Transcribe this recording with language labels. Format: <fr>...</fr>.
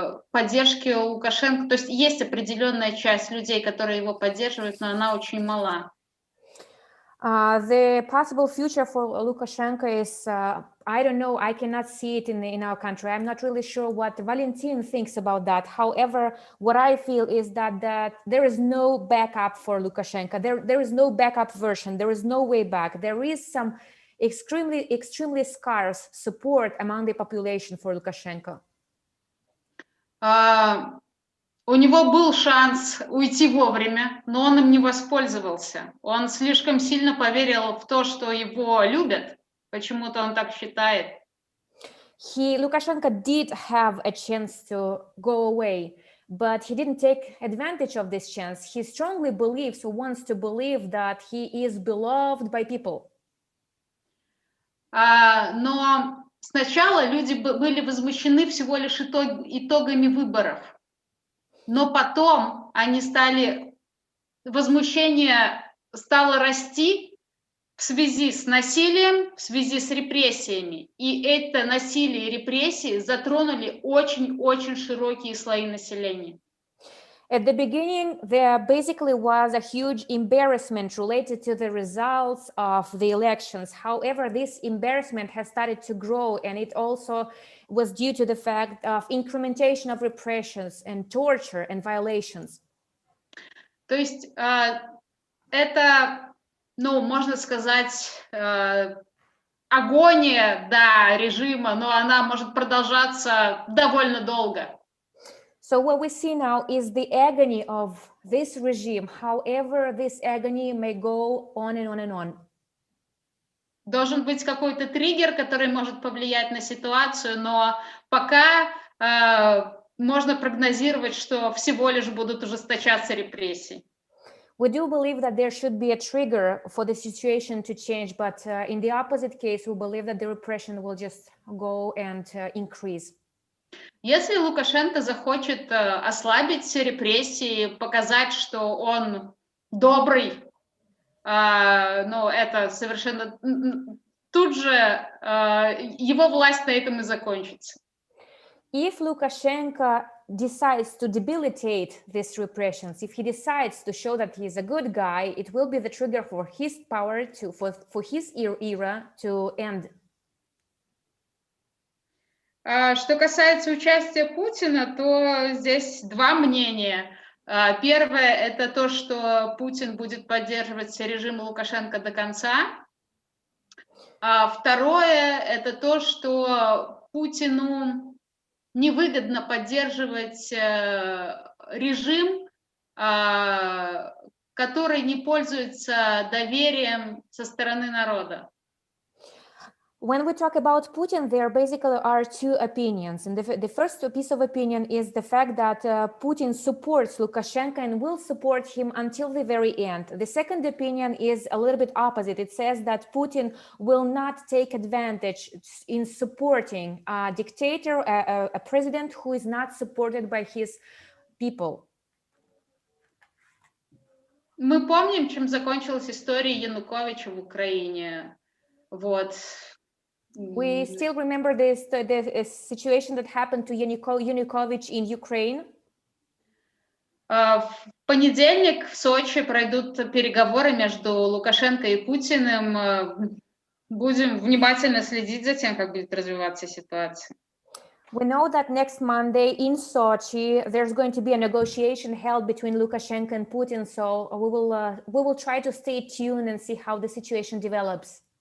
<ru>Поддержки Лукашенко, то есть определенная часть людей, которые его поддерживают, но она очень мала.</ru> <en>The possible future for Lukashenko is, I don't know, I cannot see it in our country. I'm not really sure what Valentin thinks about that. However, what I feel is that there is no backup for Lukashenko. There is no backup version. There is no way back. There is some extremely scarce support among the population for Lukashenko.</en> <ru>У него был шанс уйти вовремя, но он им не воспользовался. Он слишком сильно поверил в то, что его любят. Почему-то он так считает.</ru> <en>Lukashenko did have a chance to go away, but he didn't take advantage of this chance. He strongly believes, or wants to believe, that he is beloved by people.</en> <ru>Но сначала люди были возмущены всего лишь итогами выборов, но потом возмущение стало расти в связи с насилием, в связи с репрессиями. И это насилие и репрессии затронули очень-очень широкие слои населения.</ru> <en>At the beginning, there basically was a huge embarrassment related to the results of the elections. However, this embarrassment has started to grow, and it also was due to the fact of incrementation of repressions and torture and violations.</en> <ru>То есть это, можно сказать, агония, да, режима, но она может продолжаться довольно долго.</ru> <en>So what we see now is the agony of this regime. However, this agony may go on and on and on.</en> <ru>Должен быть какой-то триггер, который может повлиять на ситуацию, но пока можно прогнозировать, что всего лишь будут ужесточаться репрессии.</ru> <en>We do believe that there should be a trigger for the situation to change, but in the opposite case, we believe that the repression will just go and increase.</en> <ru>Если Лукашенко захочет ослабить репрессии, показать, что он добрый, это совершенно тут же его власть на этом и закончится.</ru> <en>If Lukashenko decides to debilitate these repressions, if he decides to show that he is a good guy, it will be the trigger for his power for his era to end.</en> <ru>Что касается участия Путина, то здесь два мнения. Первое – это то, что Путин будет поддерживать режим Лукашенко до конца. Второе – это то, что Путину невыгодно поддерживать режим, который не пользуется доверием со стороны народа.</ru> <en>When we talk about Putin, there basically are two opinions. And the first piece of opinion is the fact that Putin supports Lukashenko and will support him until the very end. The second opinion is a little bit opposite. It says that Putin will not take advantage in supporting a dictator, a president who is not supported by his people.</en> <ru>Мы помним, чем закончилась история Януковича в Украине. Вот.</ru> <en>We still remember the situation that happened to Yanukovych in Ukraine.</en> <ru>В понедельник в Сочи пройдут переговоры между Лукашенко и Путиным. Будем внимательно следить за тем, как будет развиваться ситуация.</ru> <en>We know that next Monday in Sochi, there's going to be a negotiation held between Lukashenko and Putin. So we will try to stay tuned and see how the situation develops.</en>